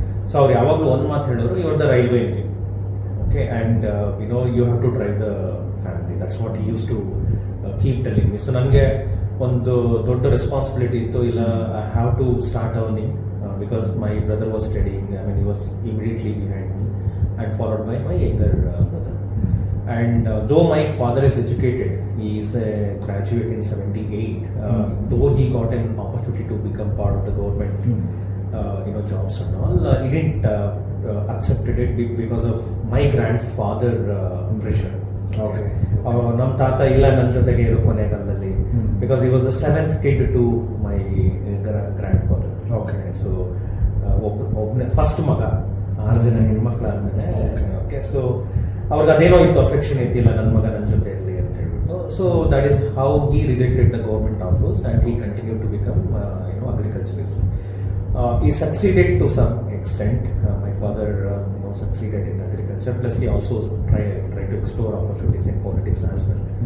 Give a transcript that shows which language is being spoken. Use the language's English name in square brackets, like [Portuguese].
[Kannada] So ಅವ್ರು ಯಾವಾಗಲೂ ಒಂದು ಮಾತು ಹೇಳೋರು, [English] You are the railway engine, okay, and you have to drive the family. That's what he use to keep telling me. [Kannada] So ನನಗೆ ಒಂದು ದೊಡ್ಡ ರೆಸ್ಪಾನ್ಸಿಬಿಲಿಟಿ ಇತ್ತು, ಇಲ್ಲ [English] I have to start earning because my brother was studying. I mean, he was immediately behind me and followed by my younger brother. And though my father is educated, he is a graduate in 78, though he got an opportunity to become part of the government jobs and all, he didn't accepted it because of my grandfather pressure. Okay. [Kannada] Nam tata illa nan jotege iru konegallalli [English] because he was the 7th kid to my grandfather. Okay. [Kannada] So ಒಬ್ಬನೇ first ಮಗ, 6 ಜನ ಹೆಣ್ಮಕ್ಳು ಆದಮೇಲೆ. Okay, so ಅವ್ರಿಗೆ ಅದೇನೋ ಇತ್ತು, affection ಇತ್ತಿಲ್ಲ ನನ್ನ ಮಗ ನನ್ನ ಜೊತೆ ಇರಲಿ ಅಂತ ಹೇಳ್ಬಿಟ್ಟು. [English] So that is how he rejected the government office and he continue to become agriculturist. He succeeded to some extent. My father succeeded in agriculture, plus he also tried to explore opportunities in politics as well.